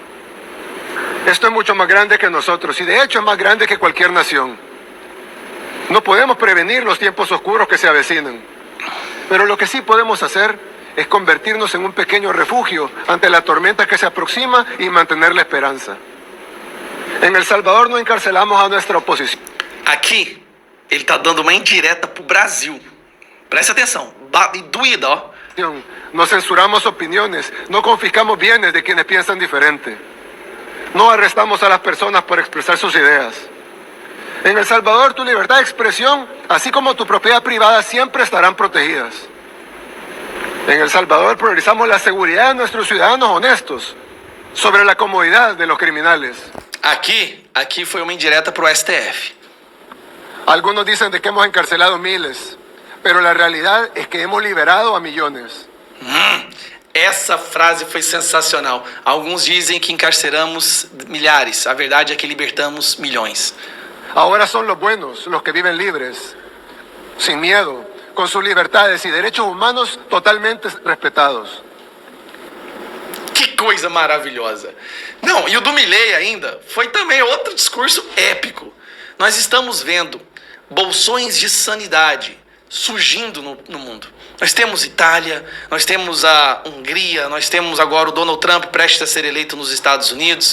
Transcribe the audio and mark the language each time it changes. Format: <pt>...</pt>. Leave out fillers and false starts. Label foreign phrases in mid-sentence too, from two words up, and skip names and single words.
<es>Esto es mucho más grande que nosotros y de hecho es más grande que cualquier nación. No podemos prevenir los tiempos oscuros que se avecinan, pero lo que sí podemos hacer es convertirnos en un pequeño refugio ante la tormenta que se aproxima y mantener la esperanza. En El Salvador no encarcelamos a nuestra oposición.</es> <pt>Aqui, ele está dando uma indireta pro Brasil. Presta atenção, doída, ó.</pt> <es>No censuramos opiniones, no confiscamos bienes de quienes piensan diferente. No arrestamos a las personas por expresar sus ideas. En El Salvador tu libertad de expresión, así como tu propiedad privada, siempre estarán protegidas. En El Salvador priorizamos la seguridad de nuestros ciudadanos honestos sobre la comodidad de los criminales.</es> <pt>Aqui foi uma indireta pro STF.</pt> <es>Algunos dicen de que hemos encarcelado miles, pero la realidad es que hemos liberado a millones.</es> <pt>Essa frase foi sensacional. Alguns dizem que encarceramos milhares. A verdade é que libertamos milhões.</pt> <es>Ahora son los buenos los que viven libres, sin miedo, con sus libertades y derechos humanos totalmente respetados.</es> <pt>Que coisa maravilhosa. Não, e o do Milei ainda foi também outro discurso épico. Nós estamos vendo bolsões de sanidade surgindo no mundo. Nós temos Itália, nós temos a Hungria, nós temos agora o Donald Trump prestes a ser eleito nos Estados Unidos.</pt>